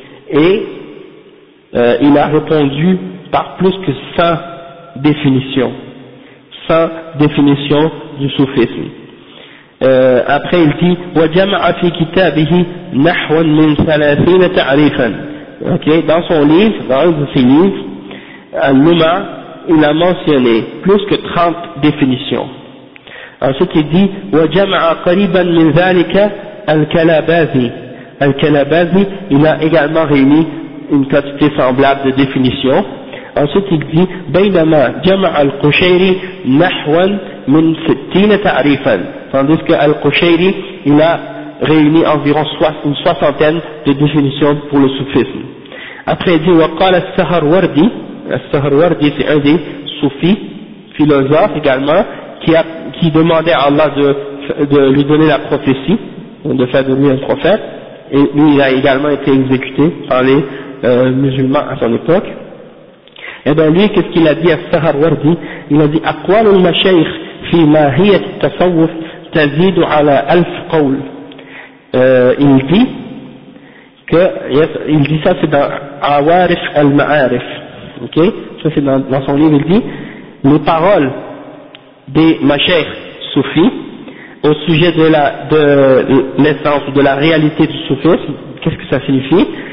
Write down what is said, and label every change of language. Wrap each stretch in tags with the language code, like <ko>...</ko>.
<fr>Et il a répondu par plus que 100 définitions. 100 définitions du soufisme. Après il dit</fr> <ar>وَجَمَعَ فِي كِتَابِهِ نَحْوًا مِنْ ثَلَاثِينَ تَعْرِيفًا.</ar> <fr>Dans son livre, dans un de ses livres, Al-Luma, il a mentionné plus que 30 définitions. Ensuite il dit</fr> <ar>وَجَمَعَ قَرِيبًا مِنْ ذَلِكَ الْكَلَابَاذِي.</ar> <fr>Al-Kalabazi, il a également réuni une quantité semblable de définitions. Ensuite il dit</fr> <ar>بَيْنَمَا جَمَعَ الْقُشَيْرِ نَحْوًا مِنْ سِتِّينَ تَعْرِيفًا.</ar> <fr>Tandis que Al-Qushayri, il a réuni environ une soixantaine de définitions pour le soufisme. Après, il dit,</fr> <ar>وَقَالَ السَّهَرْوَرْدِي.</ar> <fr>السَّهَرْوَرْدِي, c'est un des soufis, philosophes également, qui demandait à Allah de lui donner la prophétie, de faire de lui un prophète. Et lui, il a également été exécuté par les musulmans à son époque. Et bien lui, qu'est-ce qu'il a dit à السَّهَرْوَرْدِي? Il a dit,</fr> <ar>أَقْوَالُ الْمَشَيْخِ فِي مَاهِيَةِ التَّصَوُّفِ تزيد على ألف قول.</ar> <fr>Il dit que, il dit ça, c'est dans Awarif al-Ma'arif. Ok? Ça, c'est dans son livre, il dit, les paroles des mashaykhs soufis au sujet de l'essence, de la réalité du soufisme, qu'est-ce que ça signifie?</fr>